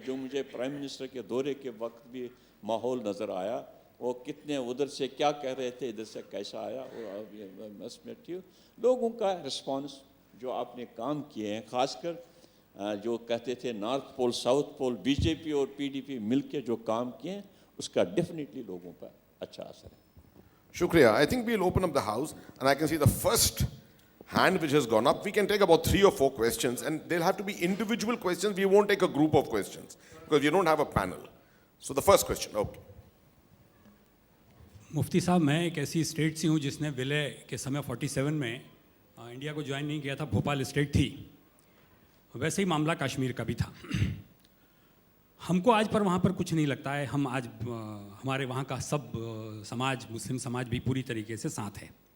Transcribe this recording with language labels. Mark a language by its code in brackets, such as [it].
[hi] जो मुझे prime minister के दौरे के वक्त भी माहौल नज़र आया, वो कितने उधर से क्या कह रहे थे, इधर से कैसा आया, वो मसमेटिव लोगों का रिस्पांस जो आपने काम किए हैं, खासकर जो कहते थे north pole south pole, BJP और पीडीपी मिलके जो काम किए हैं, उसका डेफिनेटली लोगों पर अच्छा असर है. Shukriya. [en] I think we'll open up the house, and I can see the first hand which has gone up. We can take about 3 or 4 questions, and they'll have to be individual questions. We won't take a group of questions because we don't have a panel. So the first question, okay. [hi] मुफ्ती साहब, मैं एक ऐसी state से हूँ जिसने विलय के समय 47 में इंडिया को ज्वाइन नहीं किया था. भोपाल स्टेट थी. वैसे ही मामला कश्मीर का भी था. हमको आज पर वहाँ पर कुछ नहीं लगता है. हम आज हमारे वहाँ का सब समाज, मुस्लिम समाज भी पूरी तरीके से साथ है.